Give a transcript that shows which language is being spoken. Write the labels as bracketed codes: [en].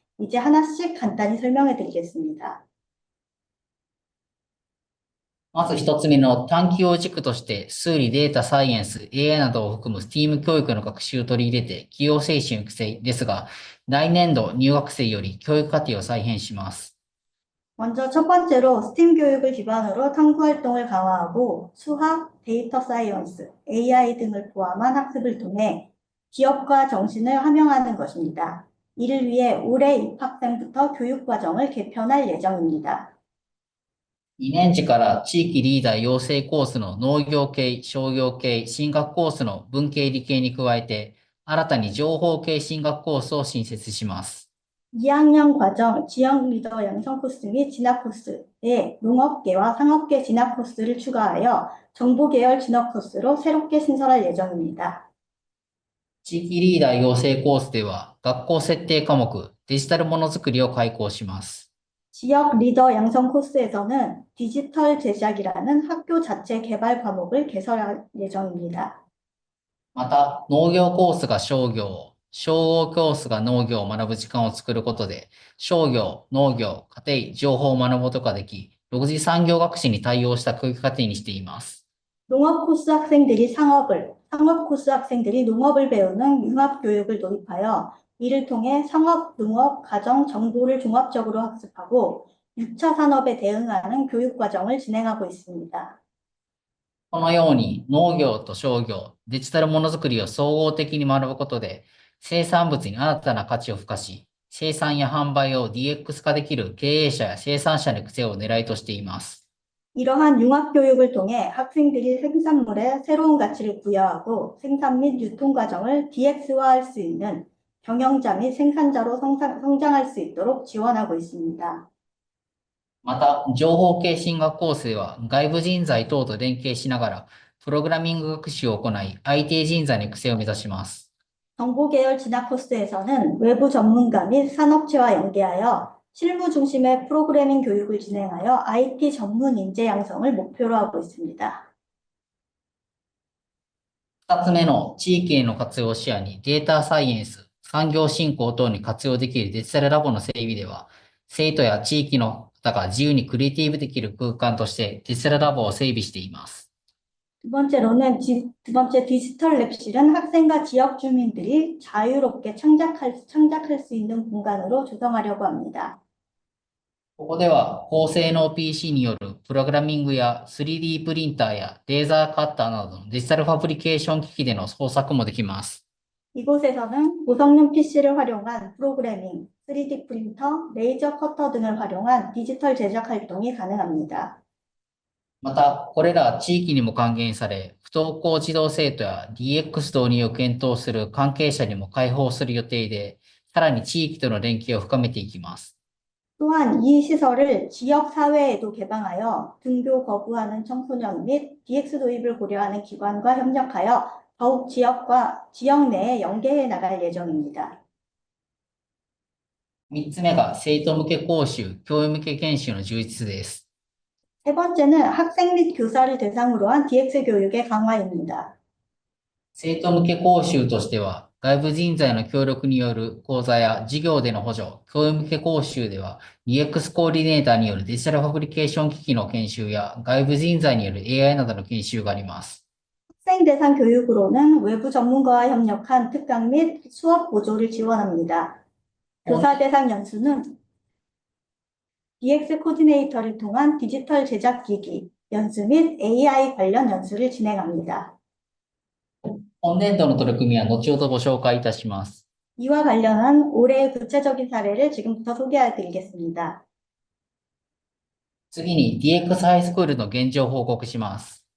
[ko] 이제 하나씩 간단히 설명해 드리겠습니다. [ja] まず一つ目の探究を軸として数理、データ、サイエンス、AI などを含む STEAM 教育の学習を取り入れて企業精神育成ですが、来年度入学生より教育課程を再編します。 [ko] 먼저 첫 번째로 STEAM 교육을 기반으로 탐구 활동을 강화하고 수학, 데이터 사이언스, AI 등을 포함한 학습을 통해 기업과 정신을 함양하는 것입니다. 이를 위해 올해 입학생부터 교육 과정을 개편할 예정입니다. [ja] 2年次から地域リーダー養成コースの農業系、商業系、進学コースの文系理系に加えて、新たに情報系進学コースを新設します。 [ko] 2학년 과정 지역 리더 양성 코스 및 진학 코스에 농업계와 상업계 진학 코스를 추가하여 정보계열 진학 코스로 새롭게 신설할 예정입니다. [ja] 地域リーダー養成コースでは、学校設定科目、デジタルものづくりを開講します。 [ko] 지역 리더 양성 코스에서는 디지털 제작이라는 학교 자체 개발 과목을 개설할 예정입니다. [ja] また、農業コースが商業、商業コースが農業を学ぶ時間を作ることで、商業、農業、家庭、情報を学ぶことができ、独自産業学習に対応した教育課程にしています。 [ko] 농업 코스 학생들이 상업을, 상업 코스 학생들이 농업을 배우는 융합 교육을 도입하여 이를 통해 상업, 농업, 가정, 정보를 종합적으로 학습하고 6차 산업에 대응하는 교육 과정을 진행하고 있습니다. [ja] このように農業と商業、デジタルものづくりを総合的に学ぶことで、生産物に新たな価値を付加し、生産や販売を DX 化できる経営者や生産者の育成を狙いとしています。 [ko] 이러한 융합 교육을 통해 학생들이 생산물에 새로운 가치를 부여하고 생산 및 유통 과정을 DX화할 수 있는 경영자 및 생산자로 성장할 수 있도록 지원하고 있습니다. [ja] また、情報系進学コースでは、外部人材等と連携しながら、プログラミング学習を行い、IT 人材の育成を目指します。 [ko] 정보계열 진학 코스에서는 외부 전문가 및 산업체와 연계하여 실무 중심의 프로그래밍 교육을 진행하여 IT 전문 인재 양성을 목표로 하고 있습니다. [ja] 2つ目の地域への活用を視野にデータサイエンス、産業振興等に活用できるデジタルラボの整備では、生徒や地域の方が自由にクリエイティブできる空間としてデジタルラボを整備しています。 [ko] 두 번째 디지털 랩실은 학생과 지역 주민들이 자유롭게 창작할 수 있는 공간으로 조성하려고 합니다. [ja] ここでは高性能 PC によるプログラミングや 3D プリンターやレーザーカッターなどのデジタルファブリケーション機器での創作もできます。 [ko] 이곳에서는 고성능 PC를 활용한 프로그래밍, 3D 프린터, 레이저 커터 등을 활용한 디지털 제작 활동이 가능합니다. [ja] また、これら地域にも還元され、不登校児童生徒や DX 導入を検討する関係者にも開放する予定で、さらに地域との連携を深めていきます。 [ko] 또한 이 시설을 지역 사회에도 개방하여 등교 거부하는 청소년 및 DX 도입을 고려하는 기관과 협력하여 더욱 지역 내에 연계해 나갈 예정입니다. [ja] 3つ目が生徒向け講習、教員向け研修の充実です。 [ko] 세 번째는 학생 및 교사를 대상으로 한 DX 교육의 강화입니다. [ja] 生徒向け講習としては、外部人材の協力による講座や授業での補助、教員向け講習では、DX コーディネーターによるデジタルファブリケーション機器の研修や外部人材による AI などの研修があります。 [ko] 학생 대상 교육으로는 외부 전문가와 협력한 특강 및 수업 보조를 지원합니다. 교사 대상 연수는 DX 코디네이터를 통한 디지털 제작 기기 연수 및 AI 관련 연수를 진행합니다. [ja] 本年度の取り組みは後ほどご紹介いたします。 [ko] 이와 관련한 올해의 구체적인 사례를 지금부터 소개해드리겠습니다. [ja] 次に DX ハイスクールの現状を報告します。